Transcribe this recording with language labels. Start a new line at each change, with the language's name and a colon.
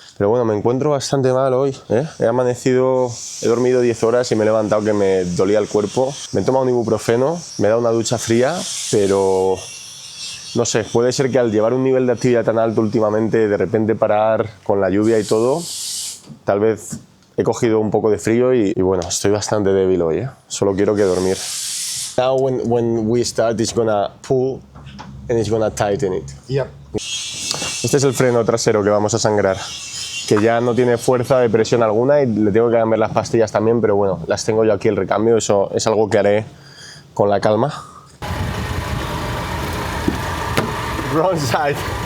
Spanish: Pero bueno, me encuentro bastante mal hoy, ¿eh? He amanecido, he dormido 10 horas y me he levantado que me dolía el cuerpo. Me he tomado un ibuprofeno, me he dado una ducha fría, pero no sé, puede ser que al llevar un nivel de actividad tan alto últimamente, de repente parar con la lluvia y todo, tal vez he cogido un poco de frío y bueno, estoy bastante débil hoy, ¿eh? Solo quiero que dormir.
English: Now when we start, it's gonna pull and it's gonna tighten it. Yep.
Spanish: Este es el freno trasero que vamos a sangrar, que ya no tiene fuerza de presión alguna y le tengo que cambiar las pastillas también, pero bueno, las tengo yo aquí el recambio, eso es algo que haré con la calma.
English: Wrong side.